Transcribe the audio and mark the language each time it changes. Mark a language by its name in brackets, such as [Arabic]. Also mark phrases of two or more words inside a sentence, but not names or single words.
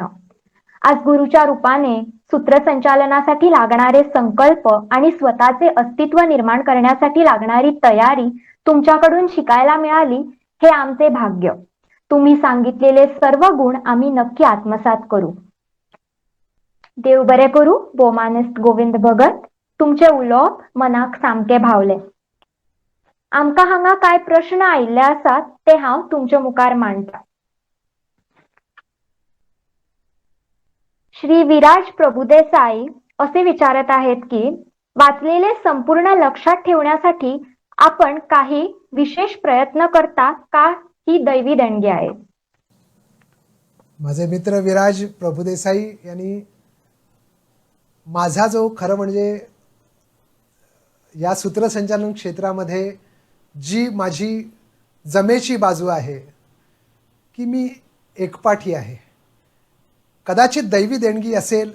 [Marathi] आज गुरुच्या रूपाने सूत्रसंचालनासाठी लागणारे संकल्प आणि स्वतःचे अस्तित्व निर्माण करण्यासाठी लागणारी तयारी तुमच्याकडून शिकायला मिळाली, हे आमचे भाग्य. तुम्ही सांगितलेले सर्व गुण आम्ही नक्की आत्मसात करू. [Konkani] देव बरे करू. बोमानिस्ट गोविंद भगत. तुमचे उलोवप मनाक सामके भावले. आमकां हांगा काय प्रश्न आयिल्ले आसात ते हांव तुमचे मुखार मांडटा. [Marathi] श्री विराज प्रभुदेसाई असे विचारत आहेत की वाचलेले संपूर्ण लक्षात ठेवण्यासाठी आपण काही विशेष प्रयत्न करता का, ही दैवी देणगी आहे? माझे मित्र विराज प्रभुदेसाई यांनी माझा जो खरं म्हणजे या सूत्रसंचालन क्षेत्रामध्ये जी माझी जमेची बाजू आहे की मी एकपाठी आहे, कदाचित दैवी देणगी असेल.